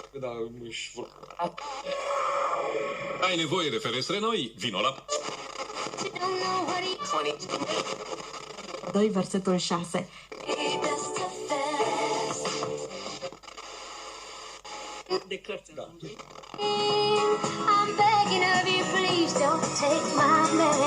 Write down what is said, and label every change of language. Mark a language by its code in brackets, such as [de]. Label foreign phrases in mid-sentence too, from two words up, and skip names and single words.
[ro] Ai nevoie de ferestre noi? Vino la... 2, versetul 6. De cărți. Da. [en] I'm begging of you, please don't take my